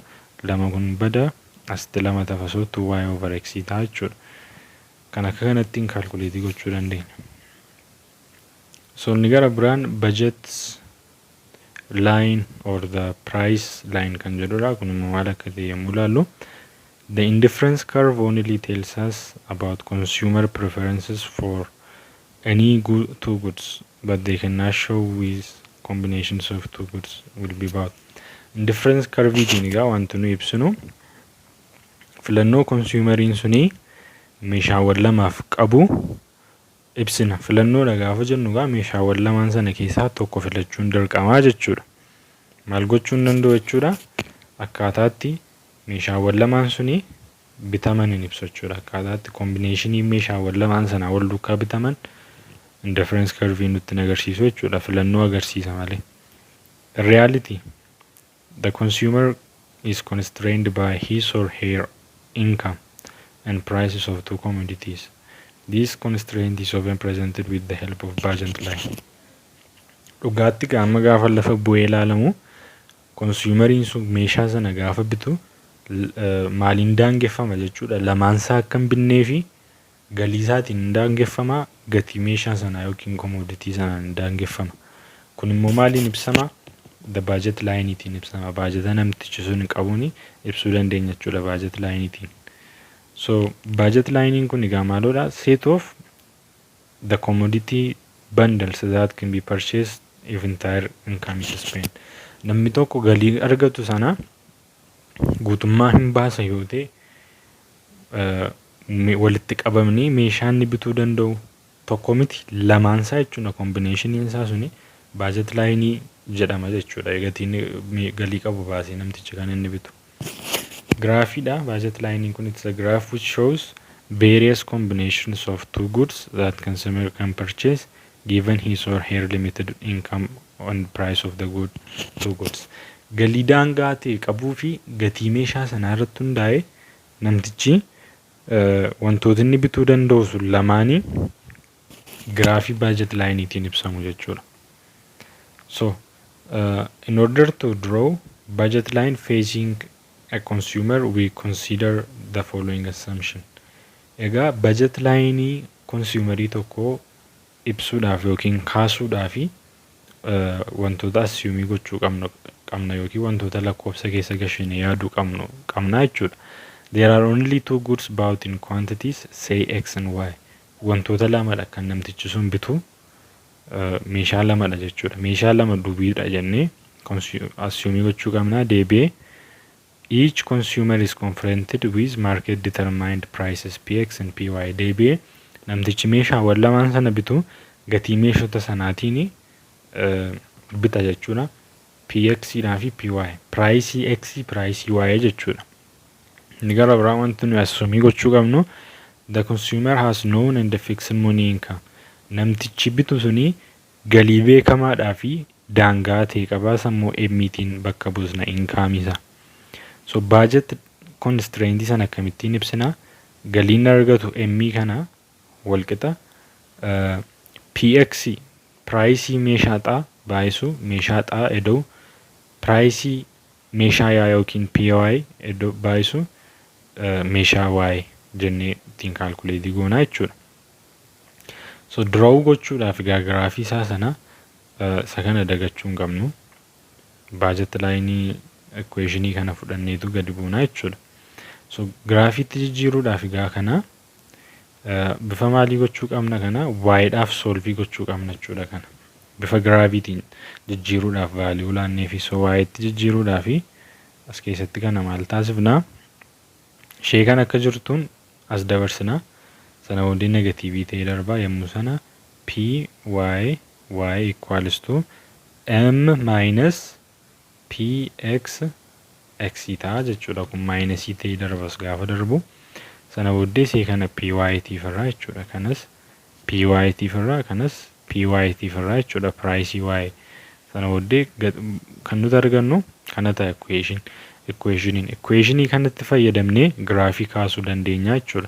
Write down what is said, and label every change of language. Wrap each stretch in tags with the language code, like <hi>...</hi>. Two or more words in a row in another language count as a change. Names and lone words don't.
<om>Lama kun bada asitti lama tafa so</om> <en>2y over x</en> <om>ta'a jechuudha. Kan akka kanatti hin kaalkuleetii gochuu dandeenya. So inni gara biraan</om> <en>budget line or the price line</en> <om>kan jedhudha. Kun immoo maal akka ta'e yommuu ilaallu</om> <en>the indifference curve only tells us about consumer preferences for any two goods, but they cannot show which combinations of two goods will be bought. Indifference curve</en> <om>itiin egaa wanti nu ibsinu filannoo consumeriin suni meeshaawwan lamaaf qabu ibsina. Filannoodha gaafa jennu egaa meeshaawwan lamaan sana keessaa tokko filachuun dirqamaa jechuudha. Maal gochuun danda'u jechuudha? Akkaataatti meeshaawwan lamaan suni bitaman hin ibsu jechuudha. Akkaataatti kombinaashinii meeshaawwan lamaan sana wal duukaa bitaman</om> <en>indifference curve</en> <om>nutti agarsiisu jechuudha. Filannoo agarsiisa malee.</om> <en>In reality, the consumer is constrained by his or her income and prices of two commodities. This constraint is often presented with the help of budget line.</en> <om>Dhugaatti qaama gaafa lafa bu'ee ilaalamu consumeriin sun meeshaa sana gaafa bitu maaliin daangeffama jechuudha. Lamaansaa akka hin binnee fi galii isaatiin daangeffama, gatii meeshaa sanaa yookiin commodity sanaan daangeffama. Kun immoo maaliin ibsama?</om> <en>The budget line</en> <om>itiin ibsama. Baajeta namtichi sun qabuun ibsuu dandeenya jechuudha</om> <en>budget line</en> <om>itiin. So</om> <en>budget line</en> <om>kun egaa maalodha?</om> <en>Set of the commodity bundles that can be purchased if entire income is spent.</en> <om>Namni tokko galii argatu sana guutummaa hin baasa yoo ta'e walitti qabamanii meeshaa inni bituu danda'u tokko miti lamaansaa jechuudha. Kombinaashiniin isaa suni</om> <en>budget line</en> <om>jedhama jechuudha. Gatiin galii qabu baasee namtichi kan inni bitu. Graphiidha.</om> <en>Budget line kun it's a graph which shows various combinations of two goods that consumer can purchase given his or her limited income and price of the two goods.</en> <om>Galii daangaa ta'e qabuu fi gatii meeshaa sanaa irratti hundaa'e namtichi wantoota inni bituu danda'u sun lamaanii graafii</om> <en>budget line</en> <om>itiin ibsamu jechuudha.</om> <en>So in order to draw budget line facing a consumer, we consider the following assumption.</en> <om>Egaa</om> <en>budget line</en> <om>consumerii tokko ibsuudhaaf yookiin kaasuudhaaf wantoota assume gochuu qabna yookiin wantoota lakkoofsa keessa gashine yaaduu qabna jechuudha.</om> <en>There are only two goods bought in quantities, say x and y.</en> <om>Wantoota lamadha kan namtichi sun bitu meeshaa lamadha jechuudha. Meeshaa lama duubiidha jennee assume gochuu qabna.</om> <en>Deebi'ee each consumer is confronted with market determined prices px and py.</en> <om>Deebi'ee namtichi meeshaawwan lamaan sana bitu gatii meeshota sanaatiin bita jechuudha. px dhaa fi py.</om> <en>Price x, price y jechuudha.</en> <om>Inni gara biraa wanti nuyi assume gochuu qabnu</om> <en>the consumer has known and fixed money income.</en> <om>Namtichi bitu suni galii beekamaadhaa fi daangaa ta'e qabaa sammuu emmiitiin bakka buusna income isa. So budget constraint sana akkamittiin ibsina? Galiin argatu emmii kana walqixa px price meeshaa xaa baayisu meeshaa xaa edoo price meeshaa yaa yookiin py edoo baayisu meeshaa y jennee ittiin kaalkuleetii goonaa jechuudha. So draw gochuudhaaf graafii isaa sana isa kana dagachuu hin qabnu.</om> <en>budget line equation</en> <om>kana fudhanneetu gadi buunaa jechuudha. So graafiitti jijjiiruudhaaf egaa kana bifa maalii gochuu qabna kana y-dhaaf solve gochuu qabna jechuudha kana. Bifa graafiitiin jijjiiruudhaaf value laannee fi so y-tti jijjiiruudhaaf as keessatti kana maal taasifna ishee kan akka jirtuun as dabarsina sana booddee negatiivii ta'ee darbaa yommuu sana</om> <en>p y equals to m minus p x x</en> <om>ta'a jechuudha. Kun minus ta'ee darbas gaafa darbu sana booddee ishee kana p y tiifirraa jechuudha. Kanas p y tiifirraa kanas p y tiifirraa jechuudha. Price y sana booddee kan nuti argannu kana ta'a equation kanatti fayyadamnee graafii kaasuu dandeenya jechuudha.</om>